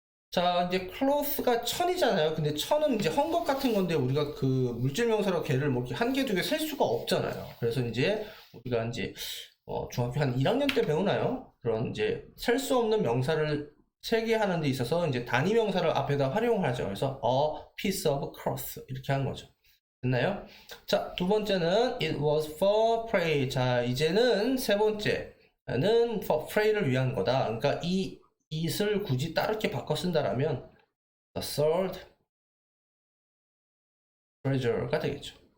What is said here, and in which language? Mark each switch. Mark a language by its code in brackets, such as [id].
[ko] 자, 이제 클로스가 천이잖아요. 근데 천은 이제 헝겊 같은 건데 우리가 그 물질 명사로 걔를 뭐 한 개, 두 개 셀 수가 없잖아요. 그래서 이제 우리가 이제 중학교 한 1학년 때 배우나요? 그런 이제 셀 수 없는 명사를 세개 하는 데 있어서 이제 단위 명사를 앞에다 활용하죠. 그래서 [en] a piece of cloth [ko] 이렇게 하는 거죠. 됐나요? 자, 두 번째는 [en] it was for prey. [ko] 자, 이제는 세 번째는 for prey를 위한 거다. 그러니까 이 it을 굳이 다르게 바꿔 쓴다라면 [en] the third treasure [ko] 가 되겠죠.